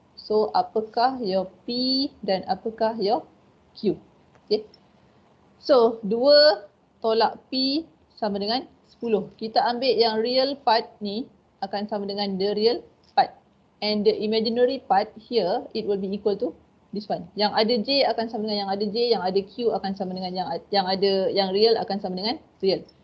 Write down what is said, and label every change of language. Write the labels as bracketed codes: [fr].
[ms] So apakah your P dan apakah your Q? Okay. So 2 tolak P sama dengan 10. Kita ambil yang real part ni akan sama dengan [en] the real part. And the imaginary part here, it will be equal to this one. [ms] Yang ada J akan sama dengan yang ada J, yang ada Q akan sama dengan yang real akan sama dengan real.